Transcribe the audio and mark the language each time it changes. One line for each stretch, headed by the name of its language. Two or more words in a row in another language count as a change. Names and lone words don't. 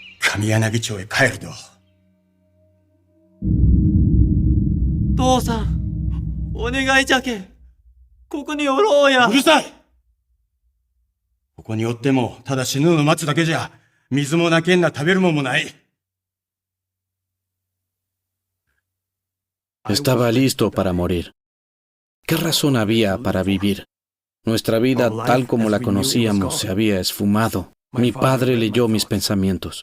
Japanese: 上柳町へ帰ると。父さん、お願いじゃけ。ここにおろうや。うるさい。ここにおっても、ただ死ぬの待つだけじゃ、水もなけんな食べるもんもない。
Spanish: Estaba listo para morir. ¿Qué razón había para vivir? Nuestra vida, tal como la conocíamos, se había esfumado. Mi padre leyó mis pensamientos.